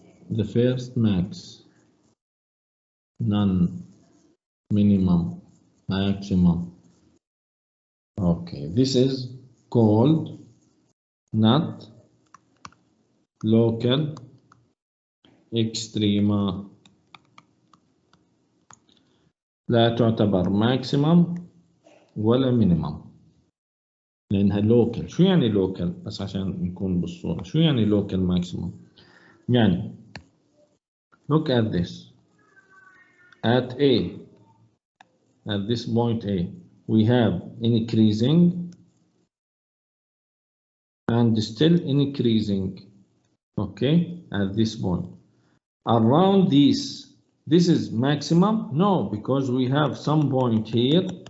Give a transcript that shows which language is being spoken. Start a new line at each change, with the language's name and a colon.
English: The first max, none, minimum, maximum. Okay, this is called not local extrema.
Arabic: لا تعتبر ماكسيمم ولا مينيمم لأنها لوكال. شو يعني لوكال؟ بس عشان نكون بالصورة، شو يعني لوكال ماكسيمم؟ يعني
English: look at this. At A, at this point A, we have increasing and still increasing, okay, at this point. Around this is maximum? No, because we have some point here.